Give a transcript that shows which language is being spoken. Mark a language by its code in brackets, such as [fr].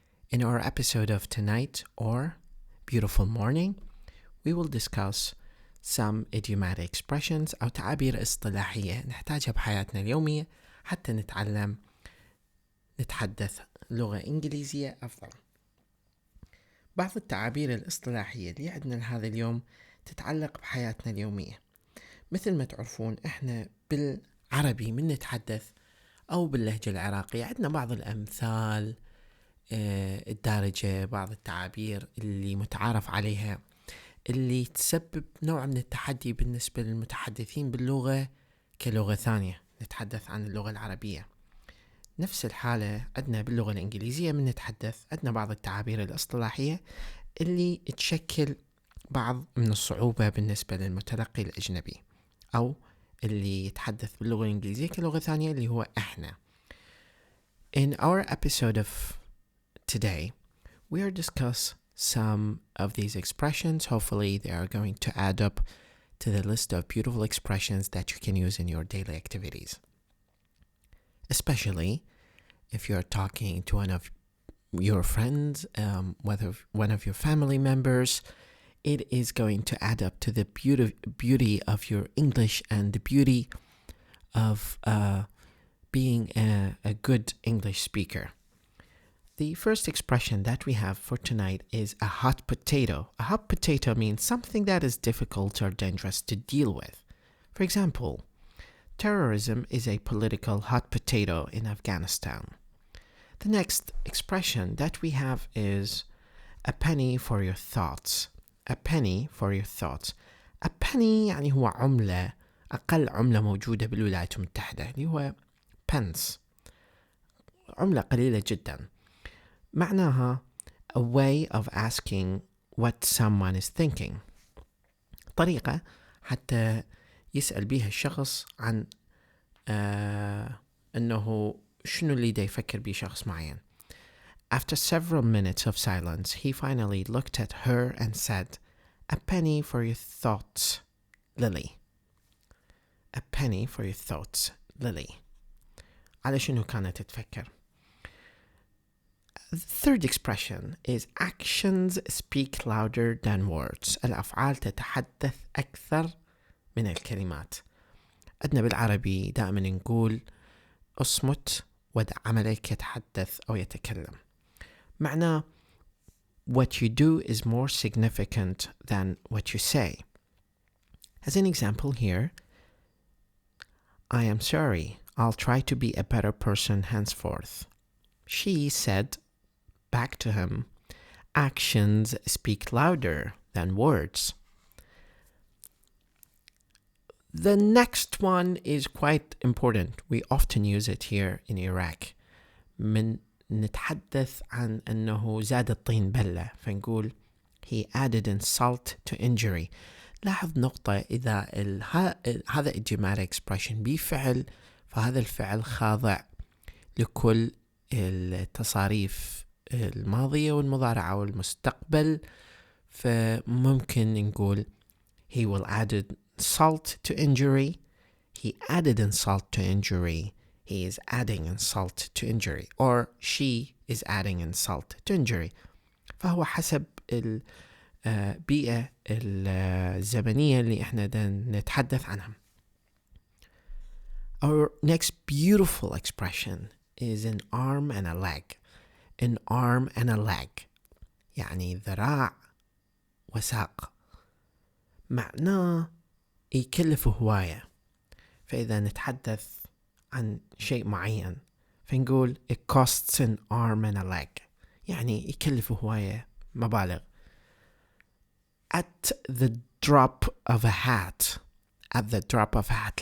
[en] In our episode of tonight or beautiful morning, we will discuss some idiomatic expressions [ar] أو تعابير اصطلاحية نحتاجها بحياتنا اليومية حتى نتحدث لغة إنجليزية أفضل. بعض التعابير الاصطلاحية اللي عندنا لهذا اليوم تتعلق بحياتنا اليومية. مثل ما تعرفون إحنا بالعربي من نتحدث أو باللهجة العراقية عندنا بعض الأمثال الدارجة، بعض التعابير اللي متعارف عليها اللي تسبب نوع من التحدي بالنسبة للمتحدثين باللغة كلغة ثانية. نتحدث عن اللغة العربية. نفس الحالة عندنا باللغة الانجليزية من نتحدث عندنا بعض التعابير الاصطلاحية اللي تشكل بعض من الصعوبة بالنسبة للمتلقي الأجنبي أو اللي يتحدث باللغة الإنجليزية كلغة ثانية اللي هو إحنا. [en] In our episode of today, we are discuss some of these expressions. Hopefully they are going to add up to the list of beautiful expressions that you can use in your daily activities. Especially if you're talking to one of your friends, whether one of your family members, it is going to add up to the beauty of your English and the beauty of being a good English speaker. The first expression that we have for tonight is a hot potato. A hot potato means something that is difficult or dangerous to deal with. For example, terrorism is a political hot potato in Afghanistan. The next expression that we have is a penny for your thoughts. A penny for your thoughts. [ar] A penny يعني هو عملة، أقل عملة موجودة بالولايات المتحدة اللي هو pence. عملة قليلة جدا. [en] معناها a way of asking what someone is thinking. [ar] طريقة حتى يسأل بيها الشخص عن أنه شنو اللي دا يفكر بيه شخص معين. [en] After several minutes of silence, he finally looked at her and said, "A penny for your thoughts, Lily." A penny for your thoughts, Lily. [ar] على شنو كانت تفكر؟ [en] The third expression is actions speak louder than words. [ar] الأفعال تتحدث أكثر من الكلمات. عندنا بالعربي دائما نقول اصمت ودع عملك يتحدث أو يتكلم. [en] معناه what you do is more significant than what you say. As an example here, I am sorry, I'll try to be a better person henceforth. She said back to him, actions speak louder than words. The next one is quite important. We often use it here in Iraq. [ar] من نتحدث عن أنه زاد الطين بلة فنقول [en] he added insult to injury. [ar] لاحظ نقطة، إذا هذا [en] idiomatic expression [ar] بفعل فهذا الفعل خاضع لكل التصاريف الماضية والمضارعة والمستقبل، فممكن نقول [en] he will add insult to injury, he added insult to injury, he is adding insult to injury, or she is adding insult to injury. [ar] فهو حسب البيئة الزمنية اللي احنا نتحدث عنها. [en] Our next beautiful expression is an arm and a leg. [ar] An arm and a leg يعني ذراع وساق. معناه يكلف هواية. فإذا نتحدث عن شيء معين فنقول [en] it costs an arm and a leg [ar] يعني يكلف هواية مبالغ. [en] At the drop of a hat. At the drop of a hat.